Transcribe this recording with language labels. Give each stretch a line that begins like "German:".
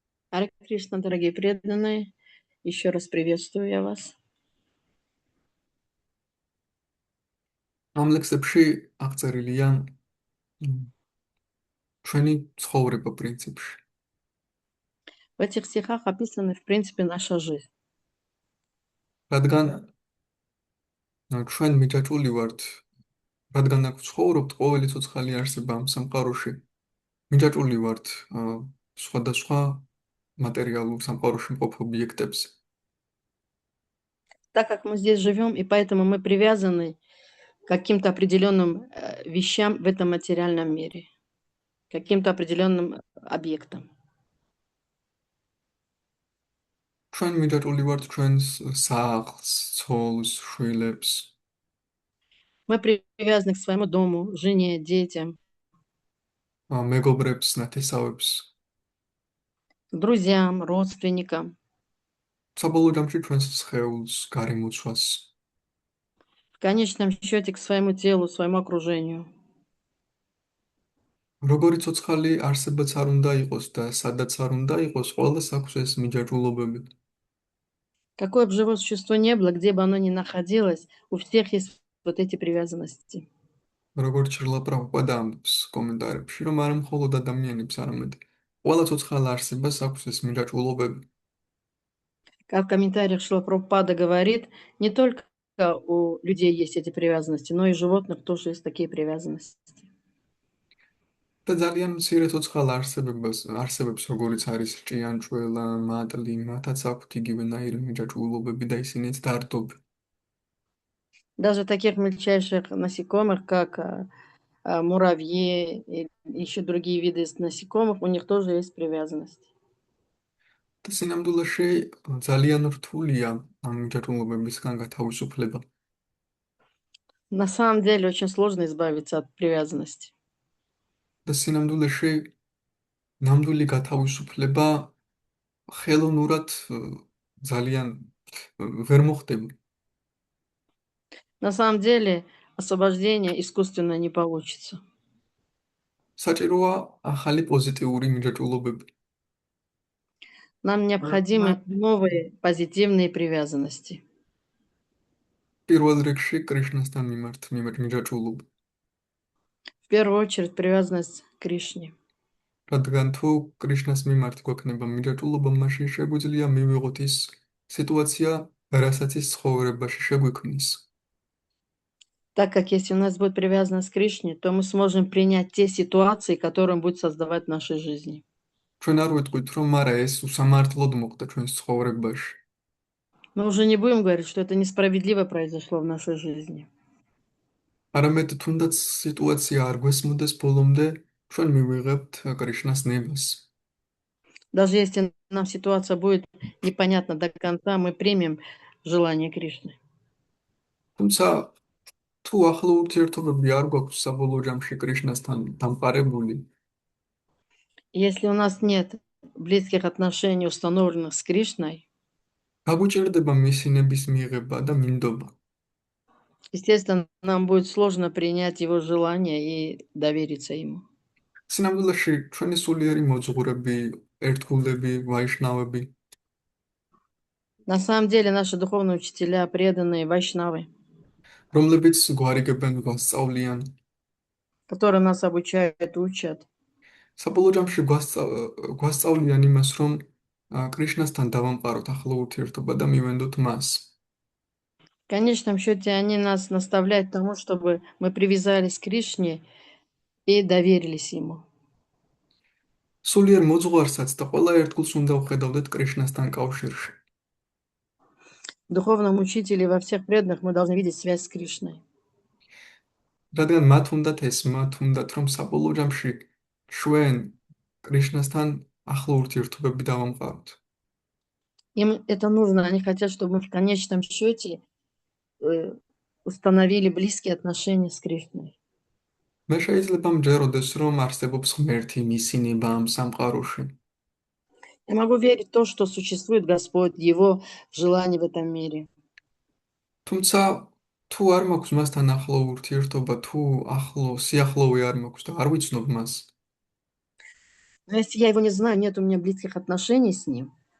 Russian: Харе Кришна, дорогие преданные, еще раз приветствую я вас.
Georgian: ამ ლექსებში აღწერილია ჩვენი ცხოვრება პრინციპში.
Russian: В этих стихах описана, в принципе, наша жизнь.
Georgian: რადგან ჩვენ მიჯაჭვული ვართ, რადგან აქ ცხოვრობთ ყოველი ცოცხალი არსება ამ სამყაროში, მიჯაჭვული ვართ სხვადასხვა მატერიალურ სამყაროში მყოფ ობიექტებზე.
Russian: Так как мы здесь живем, и поэтому мы привязаны к каким-то определенным вещам в этом материальном мире, каким-то определенным объектам.
Georgian: ჩვენ მიჯაჭვული ვართ ჩვენს სახლს, ცოლს, შვილებს,
Russian: Мы привязаны к своему дому, жене, детям,
Georgian: მეგობრებს, ნათესავებს.
Russian: друзьям, родственникам.
Georgian: საბოლოო ჯამში ჩვენს სხეულს, გარემოცვას.
Russian: В конечном счете к своему телу, своему окружению.
Georgian: როგორი ცოცხალი არსებაც არ უნდა იყოს და სადაც არ უნდა იყოს, ყველას აქვს ეს მიჯაჭვულობები.
Russian: Какое бы живое существо ни было, где бы оно ни находилось, у всех есть вот эти привязанности.
Georgian: როგორც ჭრილა პრაბჰუპადა ამბობს კომენტარებში, რომ არა მხოლოდ ადამიანებს, არამედ ყველა ცოცხალ არსებას აქვს ეს მიჯაჭვულობები.
Russian: Как в комментариях Шрила Прабхупада говорит, не только у людей есть эти привязанности, но и у животных тоже есть такие привязанности.
Georgian: და ძალიან მცირე ცოცხალ არსებებს, როგორიც არის ჭიანჭველა, მატლი, მათაც აქვთ იგივენაირი მიჯაჭვულობები და ისინიც დარდობენ.
Russian: Даже таких мельчайших насекомых, как муравьи и еще другие виды насекомых, у них тоже есть привязанность.
Georgian: და სინამდვილეში ძალიან რთულია ამ მიჯაჭვულობებისგან გათავისუფლება.
Russian: На самом деле очень сложно избавиться от привязанности.
Georgian: და სინამდვილეში ნამდვილი გათავისუფლება ხელოვნურად ძალიან ვერ მოხდება.
Russian: На самом деле освобождение искусственно не получится.
Georgian: საჭიროა ახალი პოზიტიური მიჯაჭვულობები.
Russian: Нам необходимы новые позитивные привязанности.
Georgian: პირველ რიგში კრიშნასთან მიმართ მიჯაჭვულობა.
Russian: В первую очередь привязанность к Кришне.
Georgian: რადგან თუ კრიშნას მიმართ გვექნება მიჯაჭვულობა, მაშინ შეგვიძლია მივიღოთ ის სიტუაცია, რასაც ის ცხოვრებაში შეგვიქმნის.
Russian: Так как если у нас будет привязанность к Кришне, то мы сможем принять те ситуации, которые он будет создавать в нашей жизни.
Georgian: ჩვენ არ ვიტყვით, რომ არა ეს უსამართლოდ მოხდა ჩვენს ცხოვრებაში.
Russian: Мы уже не будем говорить, что это несправедливо произошло в нашей жизни.
Georgian: არამედ თუნდაც სიტუაცია არ გვესმოდეს ბოლომდე, ჩვენ მივიღებთ კრიშნას ნებას.
Russian: Даже если нам ситуация будет непонятна до конца, мы примем желание Кришны.
Georgian: თუმცა თუ ახლო ურთიერთობები არ გვაქვს საბოლოო ჯამში კრიშნასთან დამყარებული,
Russian: Если у нас нет близких отношений, установленных с Кришной,
Georgian: გაგვიჭირდება მისი ნების მიღება და მინდობა.
Russian: естественно, нам будет сложно принять его желание и довериться ему.
Georgian: სინამდვილეში ჩვენი სულიერი მოძღვრები, ერთგულები, ვაიშნავები
Russian: На самом деле наши духовные учителя, преданные вайшнавы,
Georgian: რომლებიც გვარიგებენ, გვასწავლიან.
Russian: которые нас обучают, учат,
Georgian: საბოლოო ჯამში გვასწავლიან იმას, რომ კრიშნასთან დავამყაროთ ახლო ურთიერთობა და მივენდოთ მას.
Russian: в конечном счете они нас наставляют к тому, чтобы мы привязались к Кришне и доверились ему.
Georgian: სულიერ მოძღვარსაც და ყველა ერთგულს უნდა ვხედავდეთ კრიშნასთან კავშირში.
Russian: В духовном учителе во всех преданных мы должны видеть связь с Кришной.
Georgian: რადგან მათ უნდათ ეს, მათ უნდათ, რომ საბოლოო ჯამში ჩვენ კრიშნასთან ახლო ურთიერთობები დავამყაროთ.
Russian: Им это нужно, они хотят, чтобы мы в конечном счете установили близкие отношения с Кришной.
Georgian: მე შეიძლება მჯეროდეს, რომ არსებობს ღმერთი, მისი ნება ამ სამყაროში.
Russian: Я могу верить в то, что существует Господь, Его желание в этом мире.
Georgian: თუმცა თუ არ მაქვს მასთან ახლო ურთიერთობა, თუ სიახლოვე არ მაქვს და არ ვიცნობ მას,
Russian: Но если я его не знаю, нет у меня близких отношений с ним,